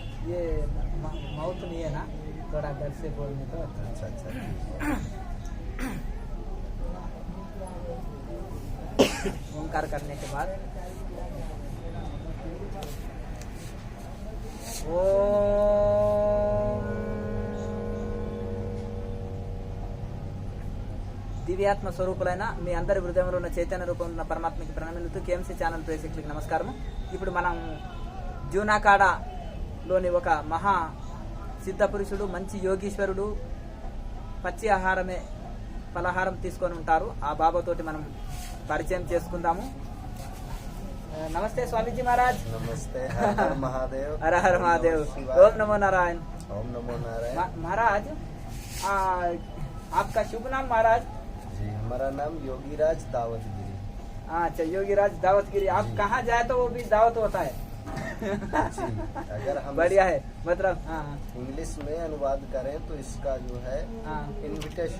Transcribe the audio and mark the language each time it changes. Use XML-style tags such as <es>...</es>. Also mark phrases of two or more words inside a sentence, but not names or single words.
<hi>ये माउथ नहीं है ना, थोड़ा घर से बोलने तो अच्छा अच्छा। ओंकार करने के बाद ओम</hi> <te>దివ్యాత్మ స్వరూపులైన మీ అందరి హృదయంలో ఉన్న చైతన్య రూపంలో ఉన్న పరమాత్మకి ప్రణమిల్లుతూ కేఎంసీ ఛానల్ ప్రేక్షకులకు నమస్కారము. ఇప్పుడు మనం జూనాకాడలోని ఒక మహా సిద్ధ పురుషుడు, మంచి యోగీశ్వరుడు, పచ్చి ఆహారమే పలహారం తీసుకొని ఉంటారు. ఆ బాబాతోటి మనం పరిచయం చేసుకుందాము.</te> <hi>नमस्ते स्वामी जी महाराज. नमस्ते. हर हर महादेव. हर हर महादेव. ओम नमो नारायण. ओम नमो नारायण. महाराज आपका शुभ नाम महाराज? जी हमारा नाम योगीराज दावतगिरी. अच्छा योगीराज दावतगिरी. आप कहाँ जाए तो वो भी दावत होता है. जी अगर हम बढ़िया है. मतलब इंग्लिश में अनुवाद करें तो इसका जो है इनविटेशन.</hi>